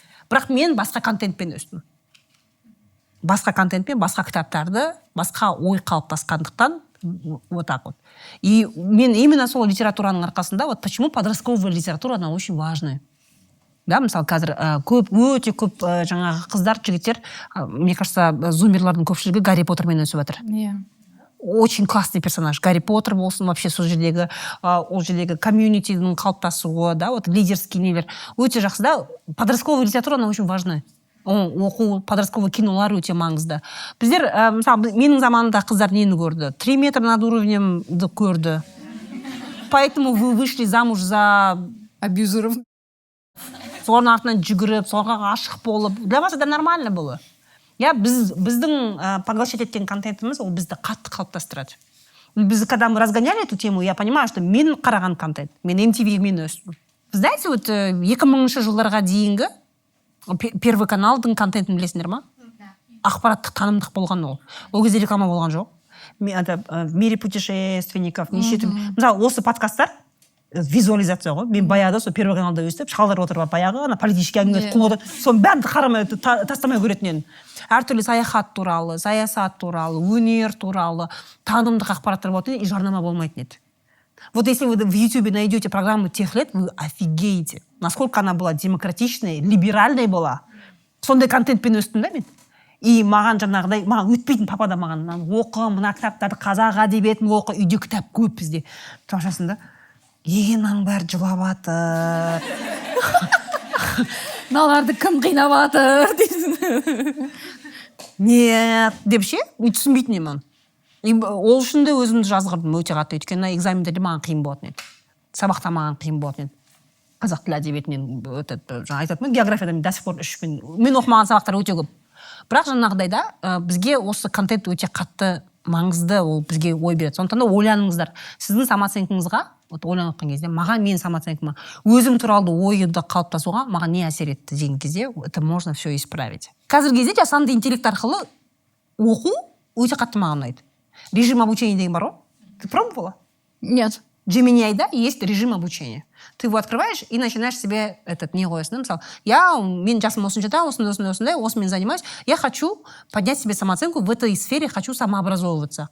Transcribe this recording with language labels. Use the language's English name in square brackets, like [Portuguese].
[Kazakh] Бірақ мен басқа контентпен өстім. Басқа контентпен, басқа кітаптарды, басқа ой қалыптасқандықтан, [Russian] вот так вот. И мен именно [Kazakh] сол литератураның арқасында, [Russian] вот почему подростковая литература, она очень важная. [Kazakh] Да, мысалы қазір өте көп жаңағы қыздар, жігіттер, [Russian] мне кажется, [Kazakh] зумерлардың көпшілігі Гарри Поттермен өсіп жатыр. Иә. [Russian] Очень классный персонаж. [Kazakh] Гарри Поттер болсын, вообще сол жердегі комьюнитидің қалыптасуы, да, вот лидерский нелер. Өте жақсы, [Russian] да, подростковая литература, она очень важная. [Kazakh] Оқу, подростковый кинолар өте маңызды. Біздер, мысалы, менің заманымда қыздар нені көрді? 3 метр над уровнемді көрді. [Russian] Поэтому вы вышли замуж за абьюзеров. [Kazakh] Соның артынан жүгіріп, соға ғашық болып. [Russian] Для вас это нормально было. [Kazakh] Я біздің поглощать еткен контентіміз, ол бізді қатты қалыптастырады. [Russian] Біз, когда мы разгоняли эту тему, я понимаю, что [Kazakh] мен қараған контент, мен MTV мен өстім. [Russian] Вы знаете, вот [Kazakh] 2000 жылдарға дейінгі Первый каналдың контентін білесіңдер ма? Ақпараттық танымдық болған ол. Ол кезде реклама болған жоқ. [Russian] В мире путешественников, [Kazakh] неше түрлі. Мысалы, осы подкасттар, визуализация ғой. Мен баяғыда сол первый каналда өстіп шалдар отырып баяғы ана политический әңгіме қуғыды. Соның бәрін қарамай тастамай көретін едім. Әртүрлі саяхат туралы, саясат туралы, өнер туралы, танымдық ақпараттар болатын еді, и жарнама болмайтын еді. [Russian] Вот если вы в YouTube найдете программу тех лет, вы офигеете, насколько она была демократичная, либеральная была. [Kazakh] Сондай контентпен өстім да мен. И маған жаңағыдай, маған өтпейтін папа да маған оқы, мына кітаптарды қазақ әдебиетін оқы, үйде кітап көп бізде. Тұрашасың да, егеннің бәрі жылап атыр. Мыналарды кім қинап атыр дейсің. Нет, деп ше, түсінбейтін едім. Ол үшін де өзімді жазғырдым өте қатты, өйткені экзамендерде маған қиын болатын еді. Сабақта маған қиын болатын еді. Қазақ тілі әдебиетінен жаңа айтатынмын, географиядан до сих пор 3 мен оқымаған сабақтар өте көп. Бірақ жаңағыдайда бізге осы контент өте қатты маңызды, ол бізге ой береді. Сондықтан да ойланыңыздар. Сіздің самооценкаңызға, вот ойланып отқан кезде, маған менің самооценкама, өзім туралы ойды қалыптасуға маған не әсер етті деген кезде, [Russian] это можно все исправить. [Kazakh] Қазіргі кезде жасанды интеллект арқылы оқу өте қатты маған ұнайды. [Russian] Режим обучения [Kazakh] деген бар ғой. [Russian] Ты пробовала? Нет. Gemini-да есть режим обучения. Ты его открываешь и начинаешь себе [Kazakh] не қоясың. Мысалы, мен жасым осыншада, осымен занимаюсь. [Russian] Я хочу поднять себе самооценку в этой сфере, хочу самообразовываться.